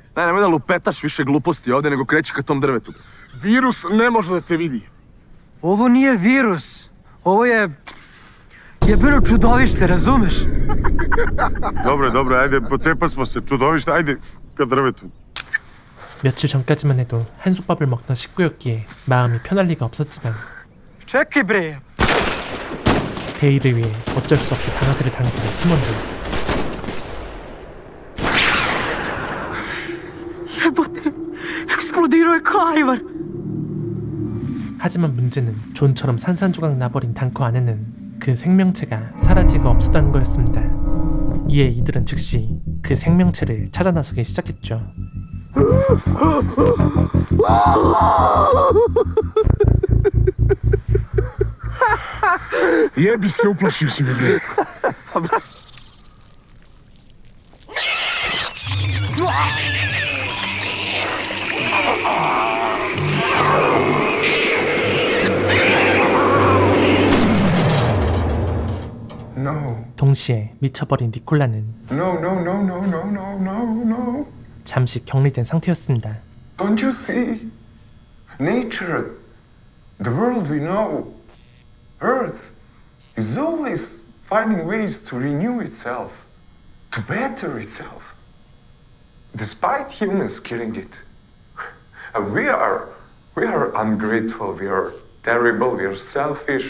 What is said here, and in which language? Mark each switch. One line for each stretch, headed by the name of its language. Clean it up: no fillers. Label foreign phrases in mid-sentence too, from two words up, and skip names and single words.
Serbian: Nemoj da lupetaš više gluposti ovdje, nego kreći ka tom drvetu. Virus ne može da te vidi. Ovo nije virus. Ovo je... jebeno čudovište, razumeš? Dobro, ajde, pocepa smo se, čudovište, ajde ka drvetu.
Korean: 며칠 전까지만 해도 한솥밥을 먹던 식구였기에 마음이 편할 리가 없었지만
Serbian: Čekaj, bre!
Korean: 대의를 위해 어쩔 수 없이 방아쇠를 당기는 팀원들.
Serbian: Jebote, eksplodirao je Kajvar.
Korean: 하지만 문제는 존처럼 산산조각 나버린 단커 안에는 그 생명체가 사라지고 없었다는 거였습니다. 이에 이들은 즉시 그 생명체를 찾아 나서기 시작했죠.
Serbian: Jebi se, uplašio si me, bre. No.
Korean: 동시에 미쳐버린 니콜라는
Serbian: No.
Korean: 잠시 격리된 상태였습니다.
English: Don't you see? Nature, the world we know, Earth, is always finding ways to renew itself, to better itself, despite humans killing it. And we are ungrateful, we are terrible, we are selfish.